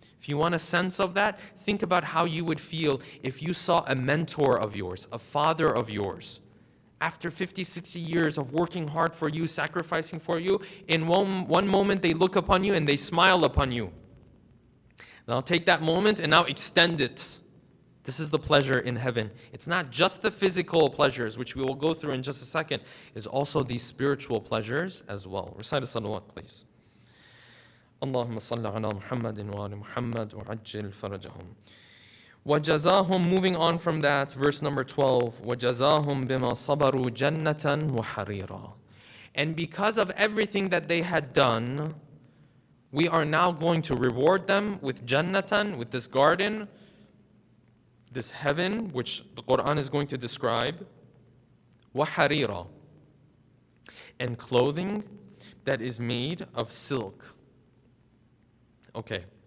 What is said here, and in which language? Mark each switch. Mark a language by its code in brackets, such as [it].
[en] If you want a sense of that, think about how you would feel if you saw a mentor of yours, a father of yours, after 50, 60 years of working hard for you, sacrificing for you, in one moment they look upon you and they smile upon you. Now take that moment and now extend it. This is the pleasure in heaven. It's not just the physical pleasures, which we will go through in just a second. It's also these spiritual pleasures as well. Recite a salawat, please. [ar] اللهم صل على محمد وآل محمد وعجل فرجهم. وجزاهم, [en] moving on from that, verse number 12. [ar] وجزاهم بما صبروا جنة وحريرا. [en] And because of everything that they had done, we are now going to reward them with jannatan, with this garden, this heaven, which the Quran is going to describe, وحريرا, and clothing that is made of silk. Okay.